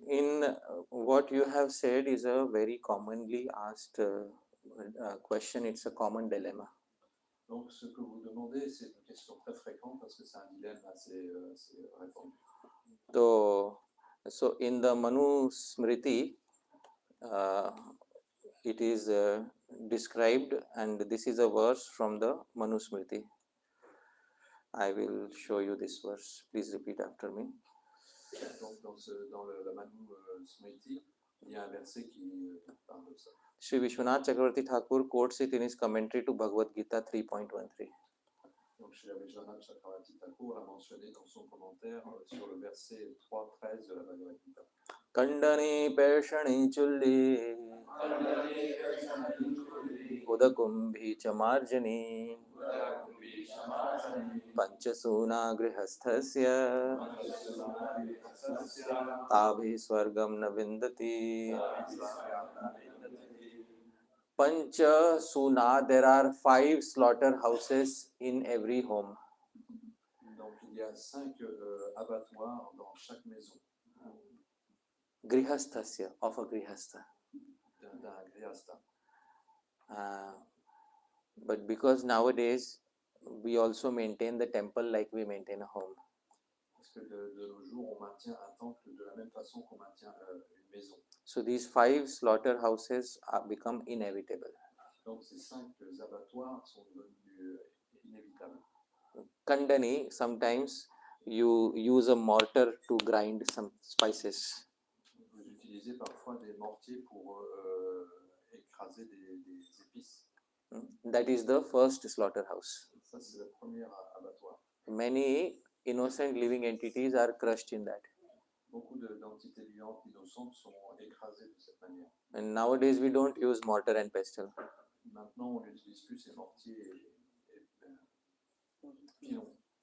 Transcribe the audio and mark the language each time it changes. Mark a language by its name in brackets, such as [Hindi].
[English] In what you have said is a very commonly asked question. It's a common dilemma. [French] Donc, ce que vous demandez, c'est une question très fréquente parce que c'est un dilemme assez répandu. [English] So in the Manu Smriti, it is described, and this is a verse from the Manusmriti. I will show you this verse. Please repeat after me. [French] Donc, dans la Manu Smriti, il y a un verset qui parle de ça. [English] Sri Vishwanath Chakravarti Thakur quotes it in his commentary to Bhagavad Gita 3.13. [French] Donc, Shri Vishwanath Chakravarti Thakur l'a mentionné dans son commentaire sur le verset 3.13 de la Bhagavad Gita. [Sanskrit] Kandani Peshani Chulli Udakumbhi Chamarjani Panchasuna Grihasthasya Tabhi Swargam na Vindati. [English] Panchasuna, there are 5 slaughterhouses in every home. [French] Donc, il y a 5 abattoirs dans chaque maison. [English] Grihasthasya, of a grihastha. [French] D'un grihastha. [English] But because nowadays we also maintain the temple like we maintain a home. [French] Parce que de nos jours, on maintient un temple de la même façon qu'on maintient une maison. [English] So these 5 slaughterhouses become inevitable. [French] Donc ces 5 abattoirs sont devenus inévitables. [English] Kandani, sometimes you use a mortar to grind some spices. [French] Vous utilisez parfois des mortiers pour écraser des épices. [English] That is the first slaughterhouse. [French] Ça, c'est le premier abattoir. [English] Many innocent living entities are crushed in that. [French] Beaucoup d'entités vivantes innocentes sont écrasées de cette manière. [English] And nowadays we don't use mortar and pestle. [French] Maintenant, on n'utilise plus ces mortiers et pilons.